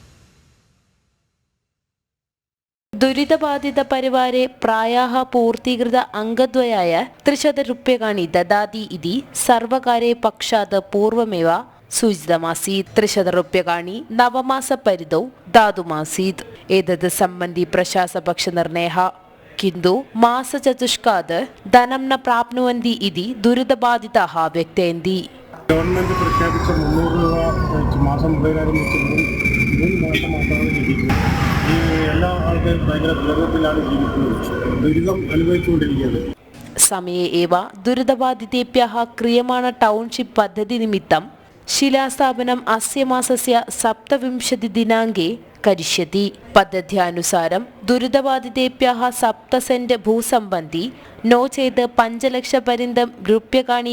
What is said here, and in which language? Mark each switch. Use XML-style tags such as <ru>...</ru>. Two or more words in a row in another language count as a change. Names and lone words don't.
<sa>दुरितबाधितपरिवारे प्रायः पूर्तीकृत अङ्गद्वयाय 300 रूप्यकाणि ददाति इति सर्वकारे पक्षात् पूर्वमेव सूचितमासीत् 300 रूप्यकाणि नवमासपरिधौ दातुमासीत् एतत् सम्बन्धी प्रशासनपक्षनिर्णयः किन्तु मासचतुष्कात् धनं न प्राप्नुवन्ति इति दुरितबाधिताः व्यक्तयन्ति</sa> <ml>ഗവൺമെന്റ് പ്രഖ്യാപിച്ച 300 രൂപ മാസം മുഴുവനായി വെച്ചിട്ടും 3 മാസം മാത്രമാണ് ലഭിക്കുന്നത്. ഈ എല്ലാ ആൾക്കാരും ഭയങ്കര ദുരിതത്തിലാണ് ജീവിക്കുന്നത്, ദുരിതം അനുഭവിച്ചുകൊണ്ടിരിക്കുകയാണ്.</ml> <sa>समये एव दुरितबाधितेभ्यः क्रियमाण टौन्शिप् पद्धति निमित्तं शिलास्थापनम् अस्य मासस्य 27 दिनाङ्के करिष्यति पद्धत्यानुसारं दुरितबाधितेभ्यः 7 सेण्ट् भूसम्बन्धी नो चेत् 5 लक्षपर्यन्तं रूप्यकाणि</sa>